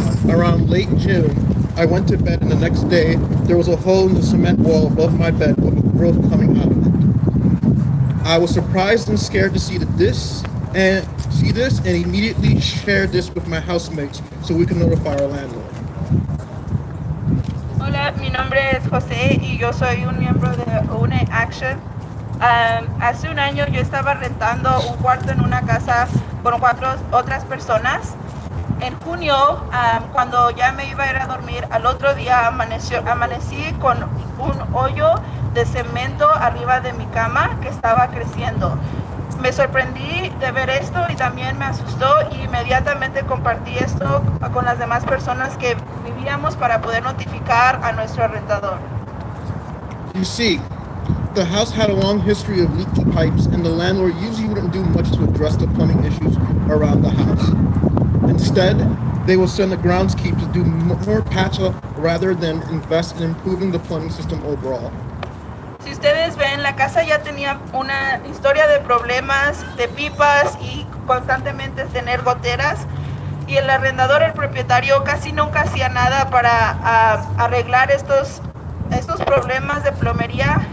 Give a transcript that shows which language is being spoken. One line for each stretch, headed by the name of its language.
English: Around late June, I went to bed, and the next day, there was a hole in the cement wall above my bed with a growth coming out of it. I was surprised and scared to see this and immediately shared this with my housemates so we could notify our landlord.
Spanish: Hola, mi nombre es José y yo soy un miembro de UNE Action. Hace un año yo estaba rentando un cuarto en una casa con 4 otras personas. En junio, cuando ya me iba a ir a dormir, al otro día amanecí con un hoyo de cemento arriba de mi cama que estaba creciendo. Me sorprendí de ver esto y también me asustó y inmediatamente compartí esto con las demás personas que vivíamos para poder notificar a nuestro rentador.
English: You see, the house had a long history of leaky pipes and the landlord usually wouldn't do much to address the plumbing issues around the house. Instead, they will send the groundskeeper to do more patch-up rather than invest in improving the plumbing system overall.
Spanish: Si ustedes ven, la casa ya tenía una historia de problemas, de pipas y constantemente tener goteras. Y el arrendador, el propietario, casi nunca hacía nada para arreglar estos problemas de plomería.